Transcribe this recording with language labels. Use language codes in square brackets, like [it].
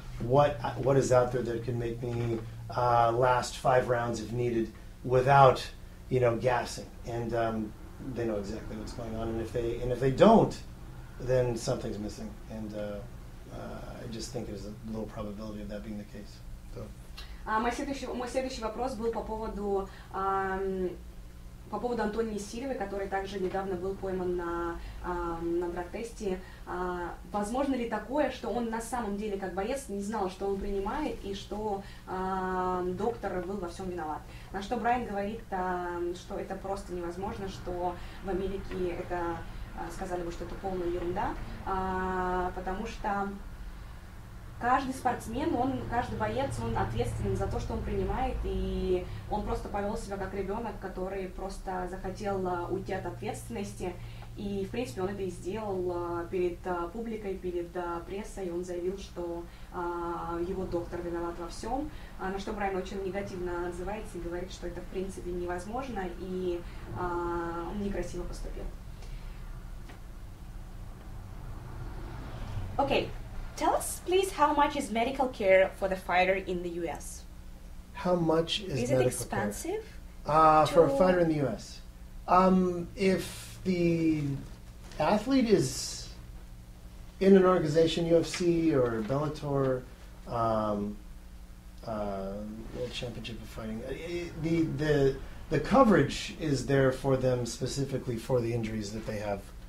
[en] What is out there that can make me last 5 rounds if needed without, you know, gassing? And they know exactly what's going on. And if they don't, then something's missing. And I just think there's a low probability of that being the case. So. [ru] Мой следующий вопрос был по поводу Антонии Сильвы, который также недавно был пойман на драг-тесте. Возможно ли такое, что он на самом деле, как боец, не знал, что он принимает, и что доктор был во всем виноват? На что Брайан говорит, что это просто невозможно, что в Америке это сказали бы, что это полная ерунда, потому что каждый спортсмен, каждый боец, он ответственен за то, что он принимает, и он просто повел себя как ребенок, который просто захотел уйти от ответственности, И, в принципе, он это и сделал перед публикой, перед прессой. Он заявил, что его доктор виноват во всем, на что Брайан очень негативно отзывается и говорит, что это, в принципе, невозможно, и он некрасиво поступил. [en] Okay, tell us, please, how much is medical care for the fighter in the U.S.? How much is Is medical it expensive? For a fighter in the U.S.? If the athlete is in an organization, UFC or Bellator, World Championship of Fighting, the coverage is there for them specifically for the injuries that they have